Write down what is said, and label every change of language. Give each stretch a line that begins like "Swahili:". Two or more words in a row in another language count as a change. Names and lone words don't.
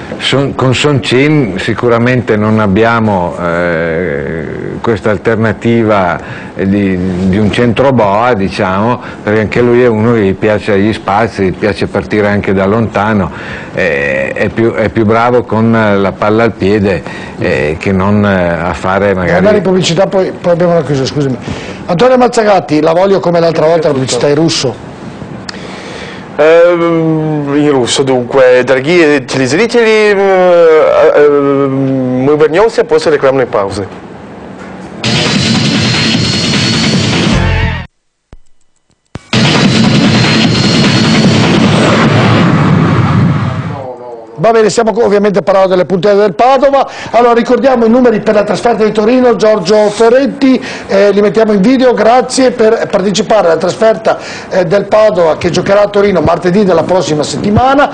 Italian: Con Soncin sicuramente non abbiamo questa alternativa di un centro boa, diciamo, perché anche lui è uno che gli piace gli spazi, gli piace partire anche da lontano, è più bravo con la palla al piede che non a fare magari... Andare in pubblicità, poi abbiamo una chiusura, scusami. Antonio Mazzagatti, la voglio come l'altra volta, la pubblicità in russo. In russo, dunque,
Russian: дорогие телезрители, мы вернемся после рекламной паузы.
Italian: Va bene, stiamo ovviamente parlando delle puntate del Padova. Allora ricordiamo i numeri per la trasferta di Torino, Giorgio Ferretti, li mettiamo in video, grazie, per partecipare alla trasferta del Padova che giocherà a Torino martedì della prossima settimana.